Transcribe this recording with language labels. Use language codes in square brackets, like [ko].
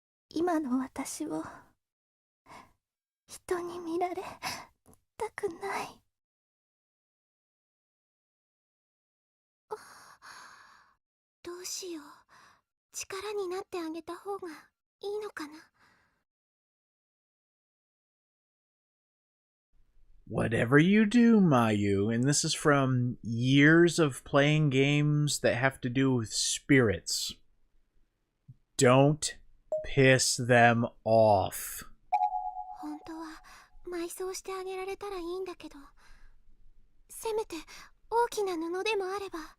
[ja] 今の私を人に見られたくない。どうしよう。力になってあげた方がいいのかな。 [en] Whatever you do, Mayu, and this is from years of playing games that have to do with spirits, don't piss them off. [ja] 本当は埋葬してあげられたらいいんだけど、せめて大きな布でもあれば。